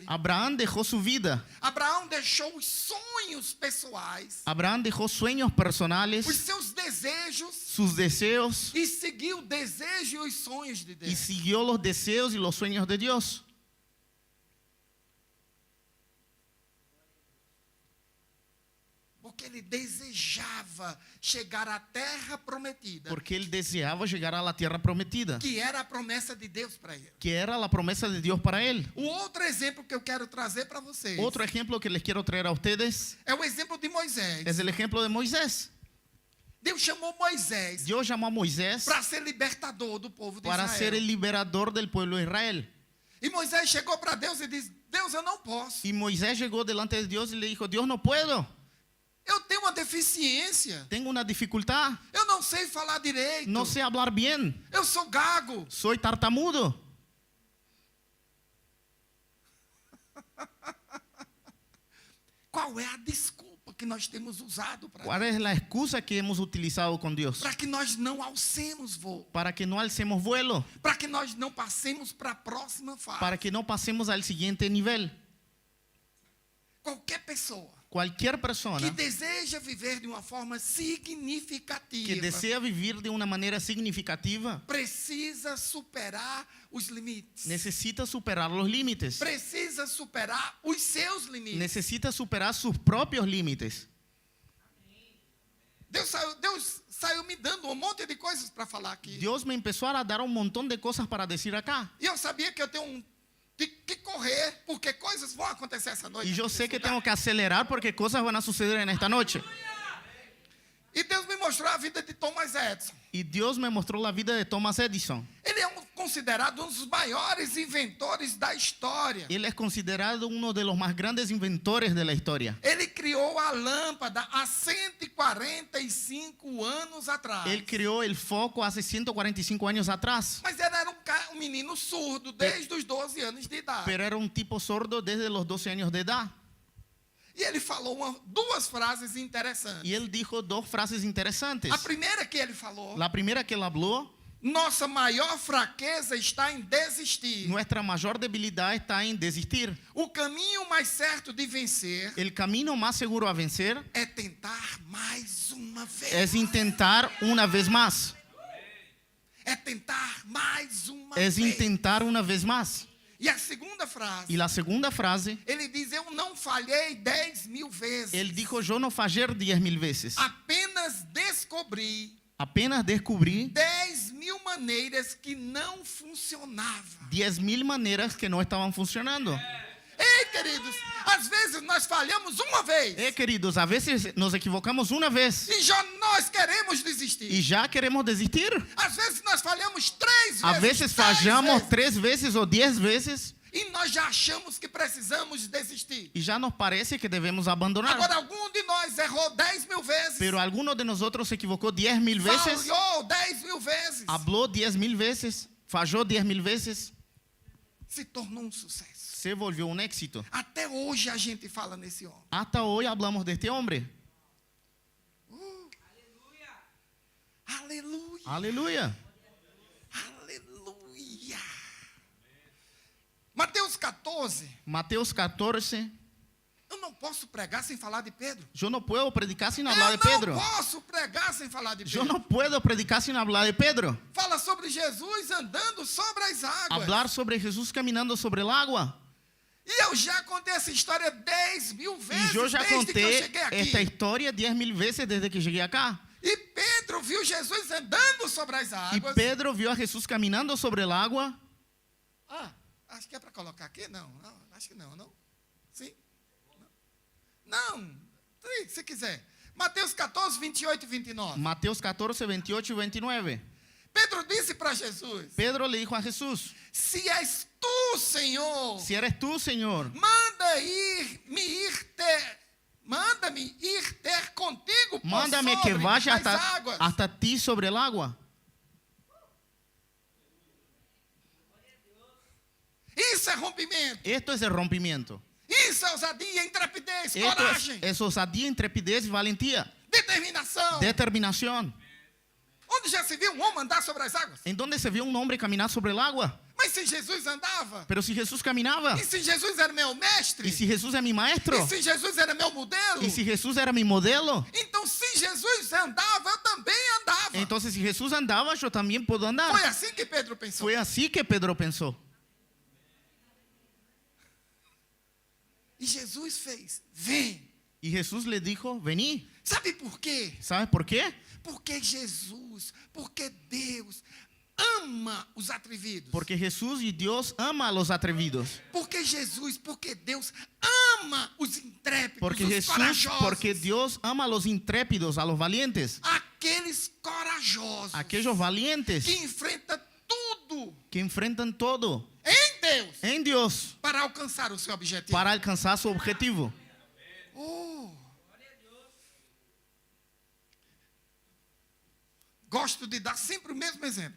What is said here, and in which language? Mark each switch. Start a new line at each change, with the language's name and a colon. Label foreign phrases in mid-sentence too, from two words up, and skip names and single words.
Spanish: Abraham dejó su vida.
Portuguese: Abraão deixou os sonhos pessoais,
Spanish: Abraham dejó sueños personales,
Portuguese: os seus desejos,
Spanish: sus deseos,
Portuguese: e seguiu o desejo e os sonhos de
Spanish: y
Portuguese: Deus.
Spanish: siguió los deseos y los sueños de Dios.
Portuguese: Porque ele desejava chegar à terra prometida,
Spanish: Porque él deseaba llegar a la tierra prometida,
Portuguese: que era a promessa de Deus para ele.
Spanish: que era la promesa de Dios para él.
Portuguese: O outro exemplo que eu quero trazer para vocês
Spanish: Otro ejemplo que les quiero traer a ustedes
Portuguese: é o exemplo de Moisés.
Spanish: es el ejemplo de Moisés.
Portuguese: Deus chamou Moisés
Spanish: Dios llamó a Moisés
Portuguese: para ser libertador do povo de
Spanish: para ser
Portuguese: Israel.
Spanish: el liberador del pueblo de Israel.
Portuguese: E Moisés chegou para Deus e disse: Deus, eu não posso.
Spanish: Y Moisés llegó delante de Dios y le dijo, Dios, no puedo,
Portuguese: Eu tenho uma deficiência.
Spanish: tengo una dificultad,
Portuguese: Eu não sei falar direito.
Spanish: no sé hablar bien,
Portuguese: Eu sou gago.
Spanish: soy tartamudo.
Portuguese: Qual é a desculpa que nós temos usado
Spanish: ¿Cuál es la excusa que hemos utilizado con Dios?
Portuguese: para que nós não alcemos voo?
Spanish: Para que no alcemos vuelo,
Portuguese: Para que nós não passemos para a próxima fase?
Spanish: para que no pasemos al siguiente nivel.
Portuguese: Qualquer pessoa
Spanish: Cualquier
Portuguese: que
Spanish: persona
Portuguese: deseja viver de uma forma significativa
Spanish: que desea vivir de una manera significativa
Portuguese: precisa superar os limites.
Spanish: necesita superar los límites,
Portuguese: Precisa superar os seus limites.
Spanish: necesita superar sus propios límites.
Portuguese: Deus saiu me dando um monte de coisas para falar aqui.
Spanish: Dios me empezó a dar un montón de cosas para decir acá.
Portuguese: E eu sabia que eu tenho que correr, porque coisas vão acontecer essa noite.
Spanish: Y yo
Portuguese: nesse
Spanish: sé que
Portuguese: lugar.
Spanish: tengo que acelerar porque cosas van a suceder en esta noche.
Portuguese: E Deus me mostrou a vida de Thomas Edison.
Spanish: Y Dios me mostró la vida de Thomas Edison.
Portuguese: Ele é considerado um dos maiores inventores da história.
Spanish: Él es considerado uno de los más grandes inventores de la historia.
Portuguese: Ele criou a lâmpada há 145 anos atrás.
Spanish: Él creó el foco hace 145 años atrás,
Portuguese: Mas ele era um menino surdo desde os 12 anos de idade.
Spanish: pero era un tipo sordo desde los 12 años de edad.
Portuguese: E ele falou duas frases interessantes.
Spanish: Y él dijo dos frases interesantes.
Portuguese: A primeira que ele falou:
Spanish: La primera que él habló,
Portuguese: nossa maior fraqueza está em desistir.
Spanish: nuestra mayor debilidad está en desistir.
Portuguese: O caminho mais certo de vencer
Spanish: El camino más seguro a vencer
Portuguese: é tentar mais uma vez.
Spanish: es intentar una vez más.
Portuguese: É tentar mais uma
Spanish: Es
Portuguese: vez.
Spanish: intentar una vez más.
Portuguese: E a segunda frase,
Spanish: Y la segunda frase,
Portuguese: ele diz: eu não falhei 10.000 vezes.
Spanish: él dijo, yo no fallé 10.000 veces.
Portuguese: Apenas descobri
Spanish: Apenas descubrí
Portuguese: 10.000 maneiras que não funcionavam.
Spanish: 10.000 maneras que no estaban funcionando.
Portuguese: Ei, queridos, às vezes nós falhamos uma vez
Spanish: Queridos, a veces nos equivocamos una vez
Portuguese: e já nós queremos desistir.
Spanish: y ya queremos desistir.
Portuguese: Às vezes nós falhamos 3 vezes.
Spanish: A veces
Portuguese: 10
Spanish: fallamos
Portuguese: vezes.
Spanish: 3 veces o 10 veces
Portuguese: E nós já achamos que precisamos desistir.
Spanish: y ya nos parece que debemos abandonar.
Portuguese: Agora, algum de nós errou 10.000 vezes.
Spanish: Pero alguno de nosotros se equivocó 10.000 veces,
Portuguese: Falhou 10.000 vezes.
Spanish: habló 10.000 veces, falló 10.000 veces,
Portuguese: Se tornou um sucesso.
Spanish: se volvió un éxito.
Portuguese: Até hoje a gente fala nesse homem.
Spanish: Hasta hoy hablamos de este hombre.
Portuguese: Aleluia.
Spanish: Aleluya.
Portuguese: Aleluia. Mateus 14.
Spanish: Mateos 14.
Portuguese: Eu não posso pregar sem falar de Pedro.
Spanish: Yo no puedo predicar sin hablar de
Portuguese: Eu
Spanish: Pedro.
Portuguese: não posso pregar sem falar de
Spanish: Yo
Portuguese: Pedro.
Spanish: no puedo predicar sin hablar de Pedro.
Portuguese: Fala sobre Jesus andando sobre as águas.
Spanish: Hablar sobre Jesús caminando sobre el agua.
Portuguese: E eu já contei essa história 10.000
Spanish: Y
Portuguese: vezes
Spanish: yo ya
Portuguese: desde que eu
Spanish: conté
Portuguese: cheguei aqui.
Spanish: esta historia 10.000 veces desde que llegué acá.
Portuguese: E Pedro viu Jesus andando sobre as
Spanish: Y
Portuguese: águas.
Spanish: Pedro vio a Jesús caminando sobre el agua.
Portuguese: Ah, acho que é para colocar aqui? Não, acho que não, não? Sim? Não, se quiser. Mateus 14, 28 e 29.
Spanish: Mateos 14, 28 y 29.
Portuguese: Pedro disse para Jesus:
Spanish: Pedro le dijo a Jesús,
Portuguese: Se és tu, Senhor,
Spanish: si eres tú, Señor,
Portuguese: manda-me ir ter contigo por
Spanish: mándame
Portuguese: sobre
Spanish: que vaya
Portuguese: as águas.
Spanish: hasta ti sobre el agua.
Portuguese: Isso é rompimento.
Spanish: Esto es el rompimiento.
Portuguese: Isso é ousadia, intrepidez,
Spanish: Esto
Portuguese: coragem,
Spanish: es osadía, intrepidez y valentía.
Portuguese: determinação.
Spanish: Determinación.
Portuguese: Onde já se viu um homem andar sobre as águas?
Spanish: ¿En dónde se vio un hombre caminar sobre el agua?
Portuguese: Mas se Jesus andava,
Spanish: Pero si Jesús caminaba,
Portuguese: e se Jesus era meu mestre,
Spanish: y si Jesús es mi maestro,
Portuguese: e se Jesus era meu modelo,
Spanish: y si Jesús era mi modelo,
Portuguese: então se Jesus andava, eu também andava.
Spanish: entonces si Jesús andaba, yo también puedo andar.
Portuguese: Foi assim que Pedro pensou.
Spanish: Fue así que Pedro pensó.
Portuguese: E Jesus fez: vem.
Spanish: Y Jesús le dijo, vení.
Portuguese: Sabe por quê?
Spanish: ¿Sabes por qué?
Portuguese: Porque Jesus, porque Deus ama os atrevidos.
Spanish: Porque Jesús y Dios ama a los atrevidos.
Portuguese: Porque Jesus, porque Deus ama os intrépidos,
Spanish: Porque
Portuguese: os
Spanish: Jesús,
Portuguese: corajosos.
Spanish: porque Dios ama a los intrépidos, a los valientes.
Portuguese: Aqueles corajosos
Spanish: Aquellos valientes
Portuguese: que enfrentam tudo
Spanish: que enfrentan todo
Portuguese: em Deus
Spanish: en Dios
Portuguese: para alcançar o seu objetivo.
Spanish: para alcanzar su objetivo. Oh.
Portuguese: Gosto de dar sempre o mesmo exemplo.